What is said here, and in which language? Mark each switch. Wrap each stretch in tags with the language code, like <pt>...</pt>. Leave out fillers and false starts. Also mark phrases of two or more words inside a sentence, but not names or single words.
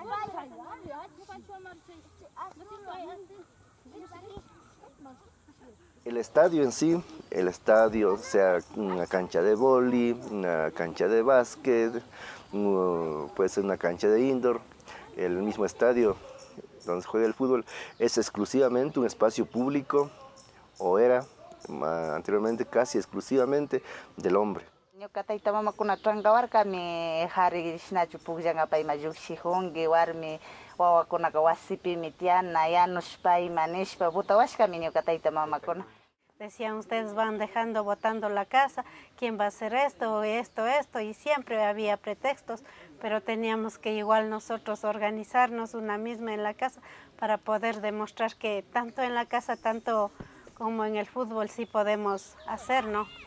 <es>El estadio en sí, sea una cancha de vóley, una cancha de básquet, puede ser una cancha de indoor, el mismo estadio donde se juega el fútbol es exclusivamente un espacio público, o era anteriormente casi exclusivamente del hombre.</es> <qu>Ñuqatayta mamakuna trankawarkami hari shinachu pukllanapayma llukshikunki warmi wawakunaqa wasipimi tiana yanushpayma nishpa botawashkami ñuqatayta mamakuna.</qu> <es>Decían, ustedes van dejando botando la casa, ¿quién va a hacer esto, esto? Y siempre había pretextos, pero teníamos que igual nosotros organizarnos una misma en la casa para poder demostrar que tanto en la casa, tanto como en el fútbol sí podemos hacer, ¿no?</es>